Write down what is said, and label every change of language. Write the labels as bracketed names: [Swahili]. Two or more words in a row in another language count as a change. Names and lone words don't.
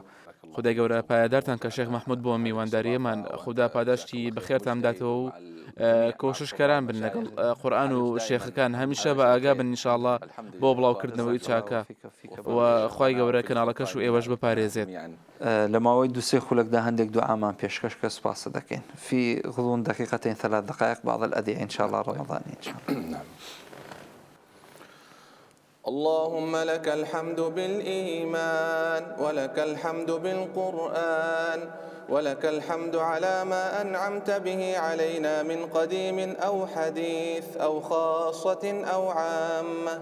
[Central Kurdish] خدای گەورە پایدارتان کە شێخ محمود بۆ میوانداریەمان خدا پاداشتی بەخێرتان بداتەوە و کۆششکەران بن لەگەڵ قورئان و شێخەکان هەمیشە بە ئاگا بن ئینشاءڵڵا بۆ بڵاوکردنەوەی چاکە و خی گەورە کەناڵەکەش و ئێوەش بپارێزێت. لە ماوەی دوسێ خولەکدا هەندێک دوعامان پێشکەش کە سوپاسە دەکەین. [Arabic] في غضون دقيقتين 3 دقائق بعض الأدعية إن شاء الله رمضاني إن شاء الله. اللهم لك الحمد بالإيمان ولك الحمد بالقرآن ولك الحمد على ما أنعمت به علينا من قديم أو حديث أو خاصة أو عامة.